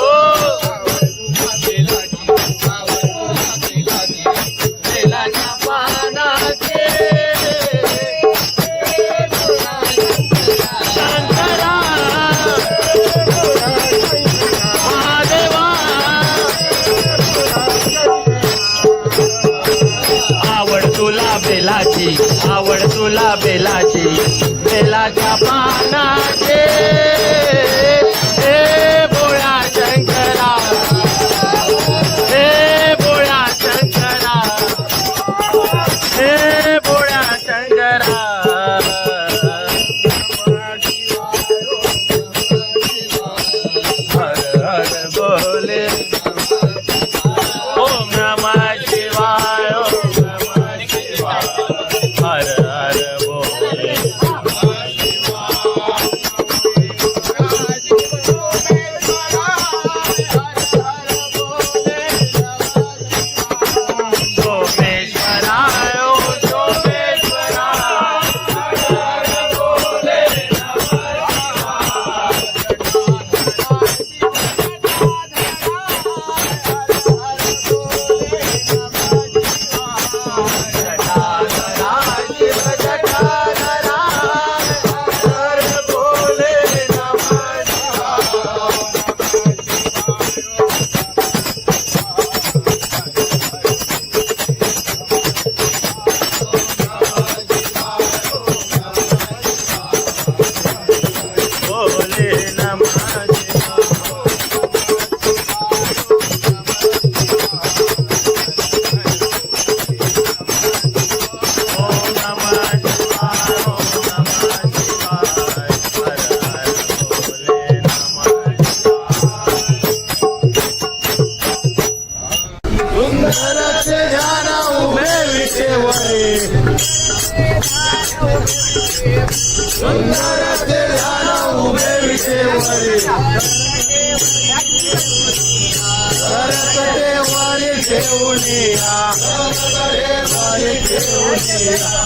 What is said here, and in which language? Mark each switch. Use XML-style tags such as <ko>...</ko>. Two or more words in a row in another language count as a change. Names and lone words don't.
<mr>बेलाच्या पानाचे शंकरा महादेवा आवड तुला बेलाची आवड तुला बेलाची बेलाच्या पानाचे हे बोळा शंकरा हे बोळा शंकरा हे बोळा शंकरा हर हर बोले</mr> <sa>ओम नमः शिवाय ओम नमः शिवाय</sa> <mr>हर हर बोले</mr> <sa>सोमेश्वराय ओम सोमेश्वराय</sa> <mr>हर हर बोले</mr> <sa>जटाधरा शिव जटाधरा</sa> <mr>हर बोले</mr> <sa>नमः शिवाय बोले नमः शिवाय ओम नमः शिवाय ओम नमः शिवाय</sa> <mr>हर हर बोले</mr> <sa>नमः</sa> <mr>शिवाय सुंदरचे ध्यान उभे विटेवरे सुंदरचे ध्यान उभे विटेवरे सरकटे वारी ठेवूनिया सरकटे वारी ठेवूनिया</mr>